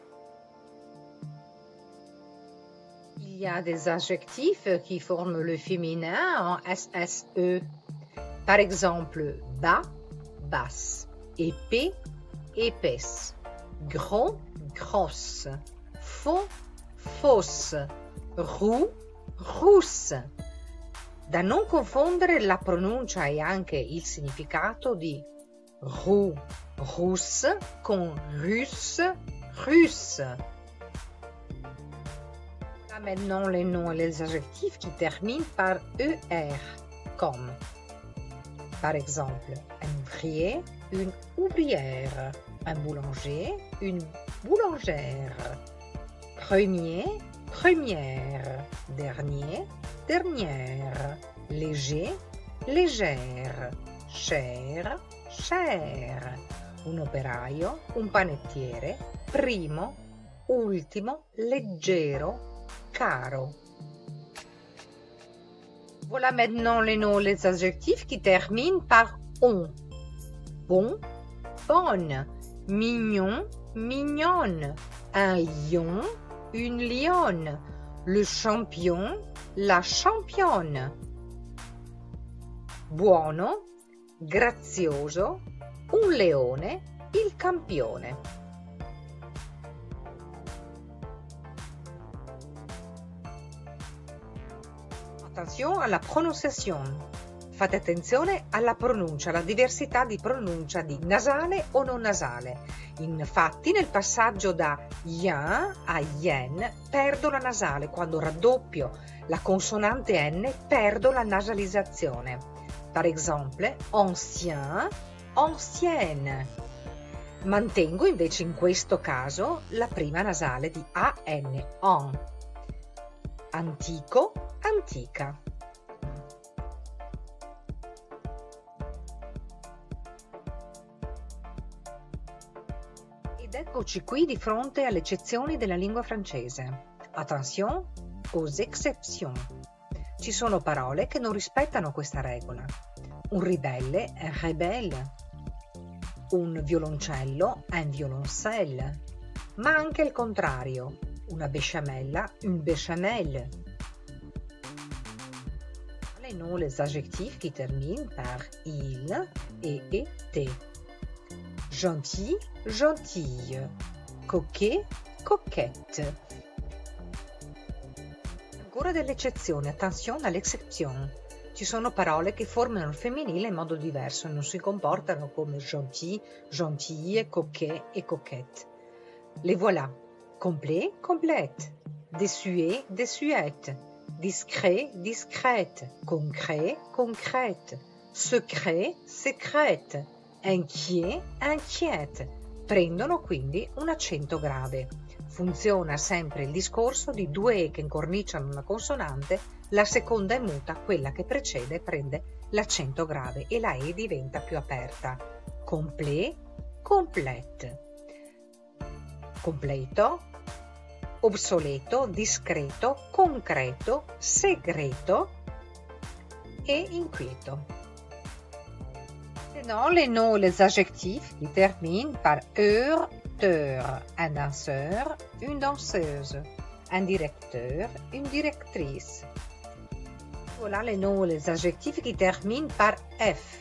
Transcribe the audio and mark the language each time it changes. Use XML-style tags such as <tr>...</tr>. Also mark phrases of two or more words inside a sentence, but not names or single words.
<fr>Il y a des adjectifs qui forment le féminin en SSE. Par exemple, bas, basse, épais, épaisse, gros, grosse, faux, fausse, roux, rousse.</fr> <it>Da non confondere la pronuncia e anche il significato di</it> <fr>roux, rousse</fr> <it>con</it> <fr>russe, russe. Maintenant les noms et les adjectifs qui terminent par ER, comme par exemple un ouvrier, une ouvrière, un boulanger, une boulangère, premier, première, dernier, dernière, léger, légère, cher, cher,</fr> <it>un operaio, un panettiere, primo, ultimo, leggero, caro.</it> <fr>Voilà maintenant les noms et les adjectifs qui terminent par on. Bon, bonne, mignon, mignonne, un lion, une lionne, le champion, la championne.</fr> <it>Buono, grazioso, un leone, il campione. Attenzione alla pronunciazione. Fate attenzione alla pronuncia, alla diversità di pronuncia di nasale o non nasale. Infatti nel passaggio da yen a yen perdo la nasale, quando raddoppio la consonante N perdo la nasalizzazione. Per esempio,</it> <fr>ancien, ancienne.</fr> <it>Mantengo invece in questo caso la prima nasale di AN, on. Antico, antica. Ed eccoci qui di fronte alle eccezioni della lingua francese.</it> <fr>Attention aux exceptions.</fr> <it>Ci sono parole che non rispettano questa regola. Un ribelle,</it> <fr>un rebelle.</fr> <it>Un violoncello,</it> <fr>un violoncelle.</fr> <it>Ma anche il contrario. Una besciamella,</it> <fr>une béchamel. Les noms, les adjectifs qui terminent par il et et. Gentil, gentille. Coquet, coquette.</fr> <it>Ancora delle eccezioni, attenzione all'exception. Ci sono parole che formano il femminile in modo diverso e non si comportano come</it> <fr>gentil, gentille, coquet</fr> <it>e coquette.</it> <fr>Les voilà. Complet, complète. Désuet, désuète. Discret, discrète. Concret, concrète. Secret, secrète. Inquiet, inquiète.</fr> <it>Prendono quindi un accento grave. Funziona sempre il discorso di due E che incorniciano una consonante, la seconda è muta, quella che precede prende l'accento grave e la E diventa più aperta.</it> <fr>Complet, complète.</fr> <it>Completo, obsoleto, discreto, concreto, segreto et inquieto.</it> <fr>Maintenant, les noms, les adjectifs qui terminent par heure, teur, un danseur, une danseuse, un directeur, une directrice. Voilà les noms, les adjectifs qui terminent par F.</fr>